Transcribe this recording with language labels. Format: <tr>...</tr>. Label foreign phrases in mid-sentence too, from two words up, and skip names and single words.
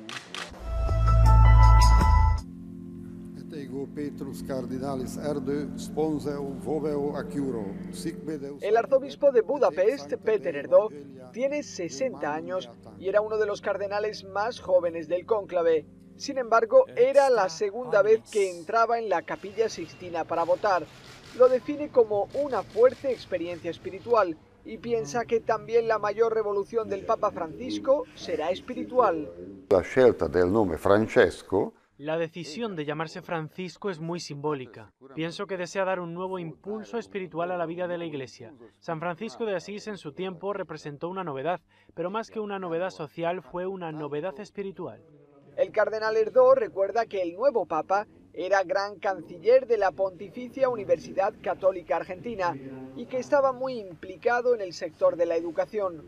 <es>El arzobispo de Budapest, Péter Erdő, tiene 60 años y era uno de los cardenales más jóvenes del cónclave. Sin embargo, era la segunda vez que entraba en la Capilla Sixtina para votar. Lo define como una fuerte experiencia espiritual y piensa que también la mayor revolución del Papa Francisco será espiritual.</es> <it>La scelta del nome Francesco.</it> <es>La decisión de llamarse Francisco es muy simbólica. Pienso que desea dar un nuevo impulso espiritual a la vida de la Iglesia. San Francisco de Asís en su tiempo representó una novedad, pero más que una novedad social fue una novedad espiritual. El cardenal Erdő recuerda que el nuevo Papa era gran canciller de la Pontificia Universidad Católica Argentina y que estaba muy implicado en el sector de la educación.</es>